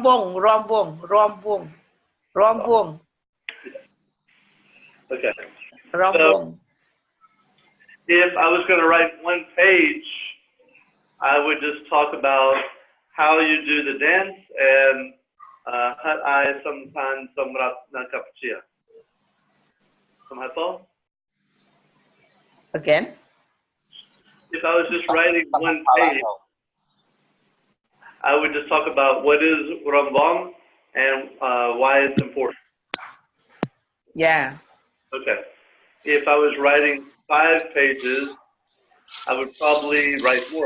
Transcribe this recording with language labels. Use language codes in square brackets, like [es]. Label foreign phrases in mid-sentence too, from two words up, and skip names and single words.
[en] Rombong. Okay. Rombong. So if I was going to write one page, I would just talk about how you do the dance and hat I sometimes somrat na kapchia. Samhato? Again? If I was just writing one page, I would just talk about what is rombong and why it's important. Yeah. Okay. If I was writing 5 pages, I would probably write more.